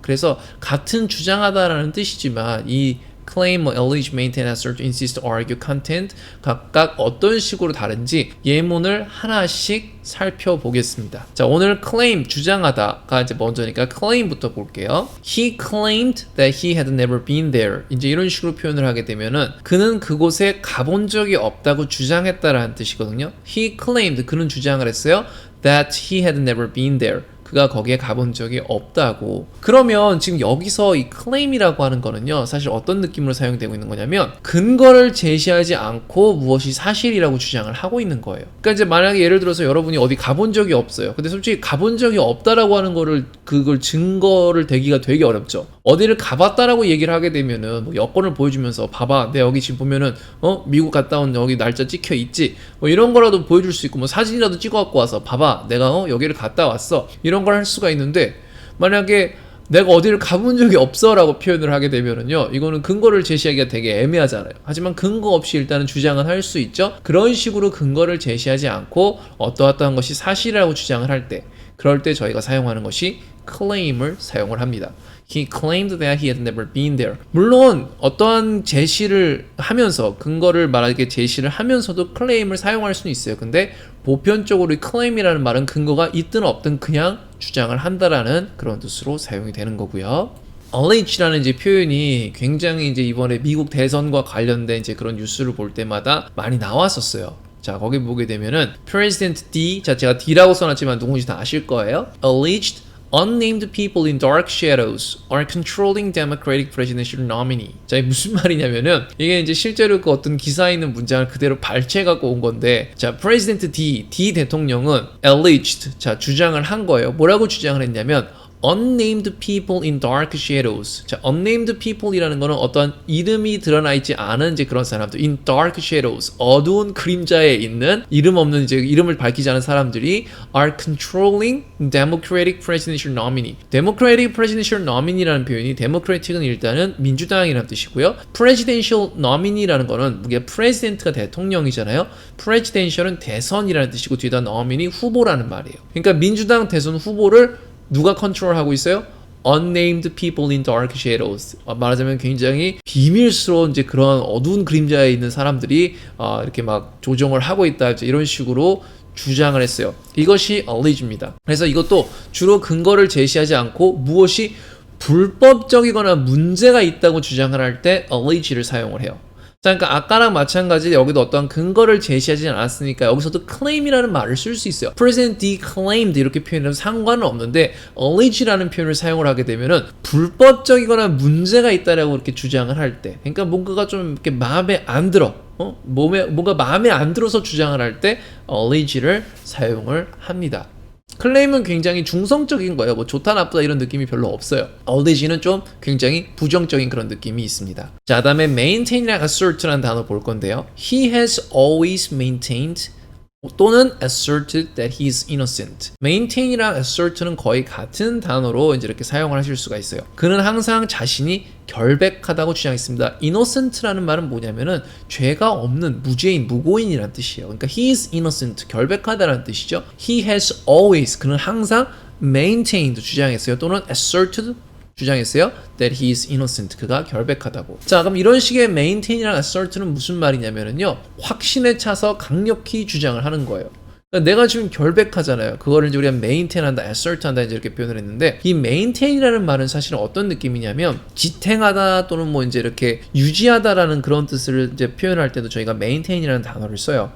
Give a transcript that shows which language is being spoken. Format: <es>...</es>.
<ko>그래서 같은 주장하다라는 뜻이지만 이 claim, allege, maintain, assert, insist, argue, contend 각각 어떤 식으로 다른지 예문을 하나씩 살펴보겠습니다. 자, 오늘 claim, 주장하다가 이제 먼저니까 claim부터 볼게요.</ko> <en>He claimed that he had never been there.</en> <ko>이제 이런 식으로 표현을 하게 되면은 그는 그곳에 가본 적이 없다고 주장했다라는 뜻이거든요.</ko> <en>He claimed,</en> <ko>그는 주장을 했어요.</ko> <en>That he had never been there.</en> <ko>그가 거기에 가본 적이 없다고. 그러면 지금 여기서 이 claim이라고 하는 거는요, 사실 어떤 느낌으로 사용되고 있는 거냐면 근거를 제시하지 않고 무엇이 사실이라고 주장을 하고 있는 거예요. 그러니까 이제 만약에 예를 들어서 여러분이 어디 가본 적이 없어요. 근데 솔직히 가본 적이 없다라고 하는 거를 그걸 증거를 대기가 되게 어렵죠. 어디를 가봤다라고 얘기를 하게 되면은 뭐 여권을 보여주면서 봐봐, 내 여기 지금 보면은 미국 갔다 온 여기 날짜 찍혀 있지. 뭐 이런 거라도 보여줄 수 있고 뭐 사진이라도 찍어 갖고 와서 봐봐, 내가 여기를 갔다 왔어. 이런 걸 할 수가 있는데 만약에 내가 어디를 가본 적이 없어 라고 표현을 하게 되면은요, 이거는 근거를 제시하기가 되게 애매하잖아요. 하지만 근거 없이 일단은 주장은 할 수 있죠. 그런 식으로 근거를 제시하지 않고 어떠어떠한 것이 사실이라고 주장을 할 때, 그럴 때 저희가 사용하는 것이 claim을 사용을 합니다.</ko> <en>He claimed that he had never been there.</en> <ko>물론 어떠한 제시를 하면서 근거를 말하게 제시를 하면서도 claim을 사용할 수는 있어요. 근데 보편적으로 이 claim이라는 말은 근거가 있든 없든 그냥 주장을 한다라는 그런 뜻으로 사용이 되는 거고요. allege라는 이제 표현이 굉장히 이제 이번에 미국 대선과 관련된 이제 그런 뉴스를 볼 때마다 많이 나왔었어요. 자, 거기 보게 되면은 President D, 자, 제가 D라고 써놨지만 누군지 다 아실 거예요.</ko> <en>Alleged unnamed people in dark shadows are controlling Democratic presidential nominee.</en> <ko>자, 이게 무슨 말이냐면은 이게 이제 실제로 그 어떤 기사에 있는 문장을 그대로 발췌해 갖고 온 건데, 자, President D 대통령은 alleged, 자, 주장을 한 거예요. 뭐라고 주장을 했냐면</ko> <en>unnamed people in dark shadows.</en> <ko>자, unnamed people이라는 거는 어떤 이름이 드러나 있지 않은 이제 그런 사람들,</ko> <en>in dark shadows,</en> <ko>어두운 그림자에 있는 이름 없는 이제 이름을 밝히지 않은 사람들이</ko> <en>are controlling Democratic presidential nominee.</en> <ko>Democratic presidential nominee라는 표현이 Democratic은 일단은 민주당이라는 뜻이고요. presidential nominee라는 거는 이게 president가 대통령이잖아요. presidential은 대선이라는 뜻이고 뒤에다 nominee 후보라는 말이에요. 그러니까 민주당 대선 후보를 누가 컨트롤하고 있어요?</ko> <en>Unnamed people in dark shadows.</en> <ko>말하자면 굉장히 비밀스러운 이제 그런 어두운 그림자에 있는 사람들이 이렇게 막 조정을 하고 있다, 이런 식으로 주장을 했어요. 이것이 allege입니다. 그래서 이것도 주로 근거를 제시하지 않고 무엇이 불법적이거나 문제가 있다고 주장을 할 때 allege를 사용을 해요. 자, 그러니까 아까랑 마찬가지 여기도 어떤 근거를 제시하지 않았으니까 여기서도 claim이라는 말을 쓸 수 있어요. President D claimed 이렇게 표현하면 상관은 없는데 allege라는 표현을 사용을 하게 되면은 불법적이거나 문제가 있다라고 이렇게 주장을 할 때, 그러니까 뭔가가 좀 이렇게 마음에 안 들어, 뭔가 마음에 안 들어서 주장을 할 때 allege를 사용을 합니다. 클레임은 굉장히 중성적인 거예요. 뭐 좋다 나쁘다 이런 느낌이 별로 없어요. allege는 좀 굉장히 부정적인 그런 느낌이 있습니다. 자, 다음에 maintain이랑 assert라는 단어 볼 건데요.</ko> <en>He has always maintained</en> <ko>또는</ko> <en>asserted that he is innocent.</en> <ko>maintain이랑 assert는 거의 같은 단어로 이제 이렇게 사용을 하실 수가 있어요. 그는 항상 자신이 결백하다고 주장했습니다. innocent라는 말은 뭐냐면은 죄가 없는 무죄인, 무고인이라는 뜻이에요. 그러니까</ko> <en>he is innocent,</en> <ko>결백하다라는 뜻이죠.</ko> <en>he has always,</en> <ko>그는 항상</ko> <en>maintained</en> <ko>주장했어요. 또는 asserted 주장했어요.</ko> <en>that he is innocent.</en> <ko>그가 결백하다고. 자, 그럼 이런 식의 maintain이랑 assert는 무슨 말이냐면요, 확신에 차서 강력히 주장을 하는 거예요. 그러니까 내가 지금 결백하잖아요. 그거를 이제 우리가 maintain한다, assert한다 이제 이렇게 표현을 했는데, 이 maintain이라는 말은 사실은 어떤 느낌이냐면 지탱하다 또는 뭐 이제 이렇게 유지하다라는 그런 뜻을 이제 표현할 때도 저희가 maintain이라는 단어를 써요.</ko>